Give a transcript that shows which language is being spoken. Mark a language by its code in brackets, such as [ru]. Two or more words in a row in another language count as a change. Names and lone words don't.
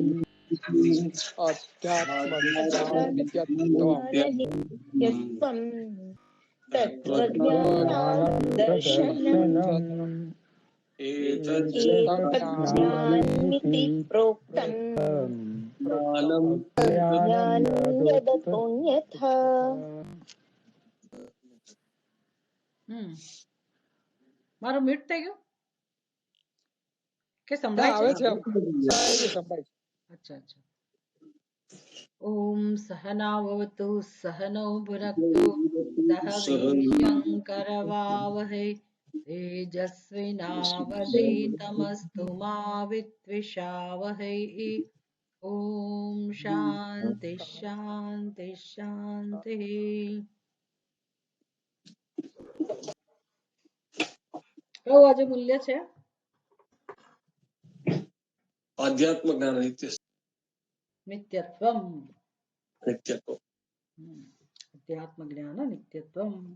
[sa] अध्यात्मज्ञाननित्यत्वम् तत्त्वज्ञानादर्शनम् एतज्ज्ञानमिति प्रोक्तम् ज्ञानं यदतोऽन्यथा। [gu] મારું મ્યુટ થઈ ગયું કે સંભળાય છે? અચ્છા અચ્છા. [sa] ओम सहनावतु सहनौ भुनक्तु सह वीर्यं करवावहै तेजस्विनावधीतमस्तु मा विद्विषावहै। ओम शांति शांति शांति। [gu] કયું આજે મૂલ્ય છે? આધ્યાત્મ જ્ઞાન [sa] નિત્યત્વમ. [gu] નિત્યત્વ. [sa] अध्यात्म ज्ञान नित्यत्वम.